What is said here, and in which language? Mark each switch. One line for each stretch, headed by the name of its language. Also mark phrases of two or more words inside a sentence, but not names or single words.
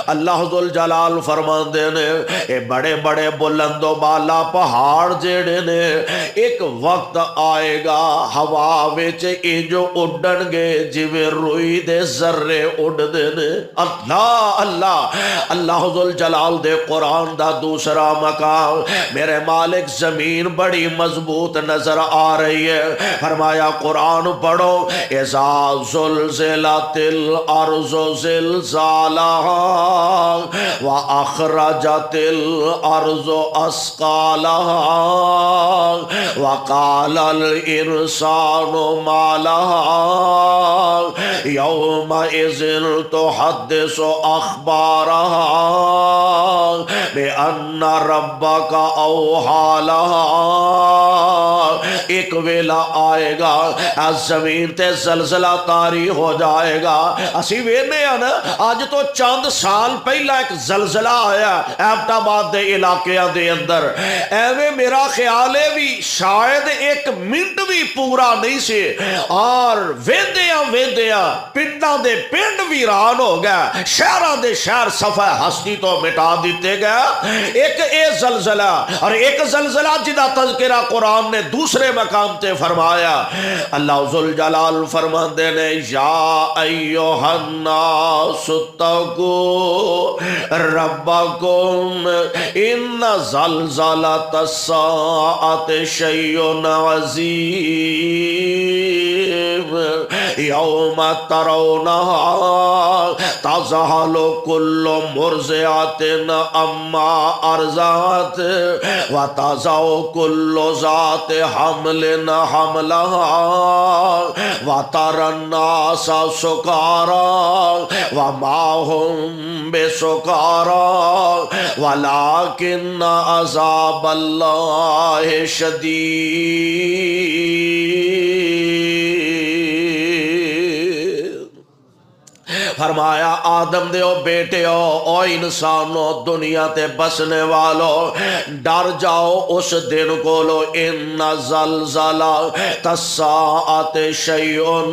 Punjabi: اللہ ذو الجلال فرماندے نے اے بڑے بڑے بلند و بالا پہاڑ جڑے نے ایک وقت آئے گا ہوا وچ انجو اڈن گے جویں روئی دے ذرے اڈدے نے۔ اللہ اللہ اللہ ذو الجلال دے قرآن دا دوسرا مقام، میرے مالک زمین بڑی مضبوط نظر آ رہی ہے، فرمایا قرآن پڑھو
Arabic: اذا زلزلت الارض زلزالہا واخرجت الارض اثقالہا وقال الانسان ما لہا یومئذ تحدث اخبارہا بأن ربک اوحی لہا۔
Punjabi: ایک ویلا آئے گا زمین تے زلزلہ طاری ہو جائے گا۔ اسی وینے ہیں نا آج تو چند سال پہلا ایک زلزلہ آیا ایبٹ آباد دے علاقیاں دے اندر، ایویں میرا خیال ہے بھی شاید ایک منٹ بھی پورا نہیں سے، اور ویندیاں پنڈاں دے پنڈ ویران ہو گیا، شہراں دے شہر صفحہ ہستی تو مٹا دیتے گیا۔ ایک اے زلزلہ اور ایک زلزلہ جدا تذکرہ قرآن نے دوسرے مقام تے فرمایا، اللہ ذوالجلال فرماندے نے
Arabic: یا ایھا الناس اتقوا ربکم ان زلزلۃ الساعۃ شیء عظیم یوم ترونہا تذہل کل مرضعۃ عما ارضعت وتضع کل ذات حمل حملہا وتری الناس سکارى وما هم بسکارى ولكن عذاب اللہ شدید۔
Punjabi: فرمایا آدم دے او بیٹے او انسانو دنیا تے بسنے والو ڈر جاؤ اس دن کولو
Arabic: ان زلزلہ الساعۃ شیء